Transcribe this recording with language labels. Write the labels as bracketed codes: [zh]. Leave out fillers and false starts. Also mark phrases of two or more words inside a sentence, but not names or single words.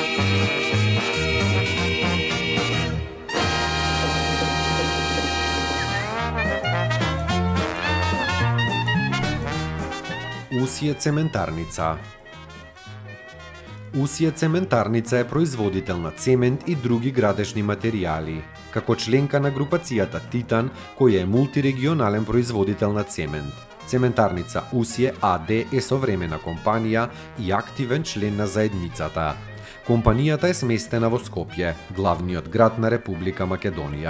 [mk] Усије цементарница. Усије цементарница е производител на цемент и други градежни материјали. Како членка на групацијата Титан, која е мултирегионален производител на цемент. Цементарница Усие АД е современа компанија и активен член на заедницата. Компанијата е сместена во Скопје, главниот град на Република Македонија.